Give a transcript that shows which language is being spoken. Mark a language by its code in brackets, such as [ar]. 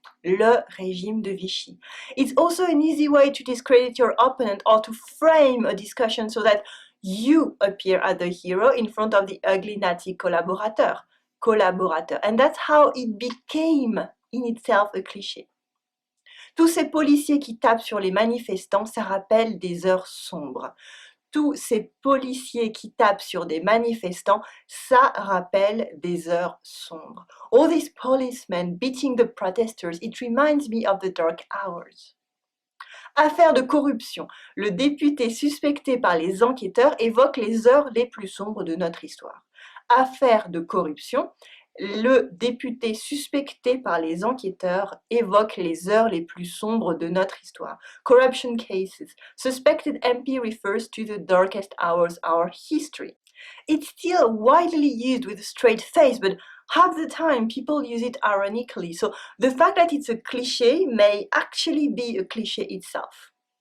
[fr] Le régime de Vichy. [en] It's also an easy way to discredit your opponent or to frame a discussion so that you appear as the hero in front of the ugly Nazi collaborateur. And that's how it became in itself a cliché. [fr] Tous ces policiers qui tapent sur les manifestants, ça rappelle des heures sombres. Tous ces policiers qui tapent sur des manifestants, ça rappelle des heures sombres. [en] All these policemen beating the protesters, it reminds me of the dark hours. [fr] Affaire de corruption. Le député suspecté par les enquêteurs évoque les heures les plus sombres de notre histoire. Affaire de corruption. Le député suspecté par les enquêteurs évoque les heures les plus sombres de notre histoire. [en] Corruption cases. Suspected MP refers to the darkest hours of our history. It's still widely used with a straight face, but half the time people use it ironically. So the fact that it's a cliché may actually be a cliché itself.